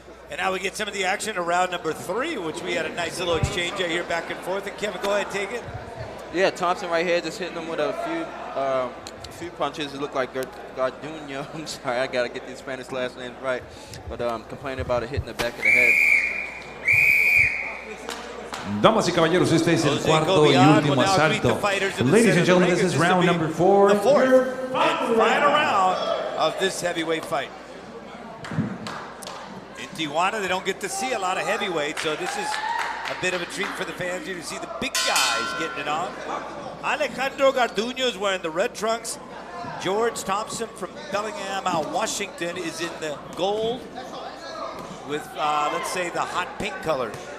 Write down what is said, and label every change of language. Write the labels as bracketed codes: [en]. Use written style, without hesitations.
[en] And now we get some of the action of round number 3, which we had a nice little exchange here back and forth. And Kevin, go ahead, take it. Yeah, Thompson right here just hitting him with a few punches. It looked like Garduño. I'm sorry, I gotta get these Spanish last names right. But complaining about it hitting the back of the head. [es] Damas y caballeros, este es el cuarto y último asalto. [en] Ladies and gentlemen, this is round number 4. The fourth and final round of this heavyweight fight. In Tijuana, they don't get to see a lot of heavyweights, so this is a bit of a treat for the fans here to see the big guys getting it on. Alejandro Garduño is wearing the red trunks. George Thompson from Bellingham, Washington, is in the gold with, let's say, the hot pink color.